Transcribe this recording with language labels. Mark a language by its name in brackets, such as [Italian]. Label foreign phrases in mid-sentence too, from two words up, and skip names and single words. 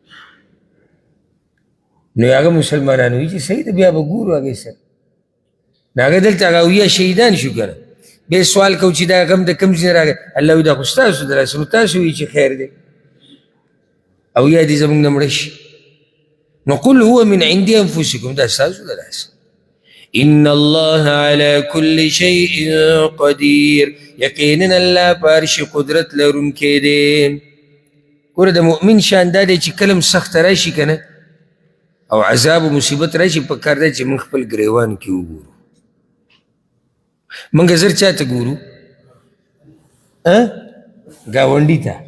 [Pashto] نو هغه مسلمانان وایي چې صحیح ده بیا به ګورو هغې سره. نو هغه دلته هغه اویا شهیدان شو که نه. بیا سوال کوو چې دا غم د کوم ځای نه راغی؟ الله وایي دا خو ستاسو د لاسه، نو تاسو وایي چې خیر دی اویا دې زموږ نه مړه شي. [Arabic] نو قل هو من عند انفسکم، [Pashto] دا ستاسو د لاسه. [Arabic] ان الله على كل شيء قدير، [Pashto] یقینا الله په هر شي قدرت لرونکی دی. ګوره د مؤمن شان دا دی چې کله هم سخته راشي که نه او عذاب و مصیبت راشي، په کار دی چې موږ خپل ګریوان کې وګورو. موږ زر چا ته ګورو؟ ګاونډي ته.